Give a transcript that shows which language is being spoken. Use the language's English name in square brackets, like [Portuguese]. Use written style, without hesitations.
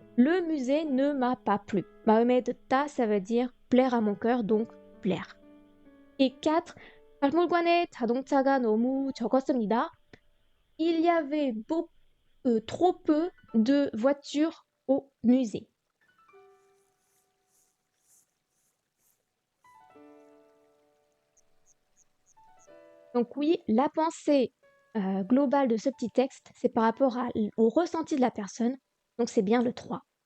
[French] Le musée ne m'a pas plu. [Korean] 마음에 듣다, [French] ça veut dire plaire à mon cœur, donc plaire. Et 4. [Korean] 박물관에 자동차가 너무 적었습니다. [French] Il y avait trop peu de voitures au musée. Donc oui, la pensée globale de ce petit texte, c'est par rapport au ressenti de la personne. Donc c'est bien le 3.